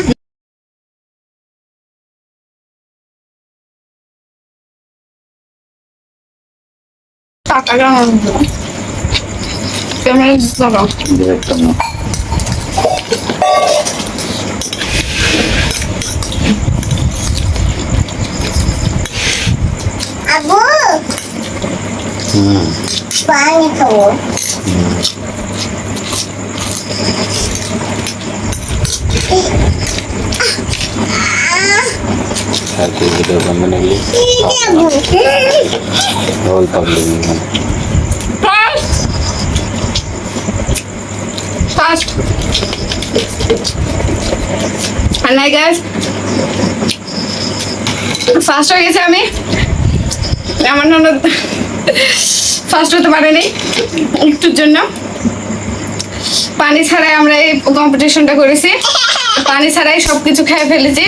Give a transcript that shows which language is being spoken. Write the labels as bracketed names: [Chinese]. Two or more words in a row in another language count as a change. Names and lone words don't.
[Malay] Tak ada orang. Kemana kita kak? [Filipino] Direkto mo. Abu, Hmm. paano to? [English] Happy video [Filipino] naman lagi. Hindi Abu. [English] All public [Filipino] naman. [English] Fast. Fast. And like guys, [Bangla] ফার্স্ট হয়ে গেছে আমি। আমার ননদ ফার্স্ট হতে পারেনি একটুর জন্য। পানি ছাড়াই আমরা এই কম্পিটিশনটা করেছি, পানি ছাড়াই সবকিছু খেয়ে ফেলেছি।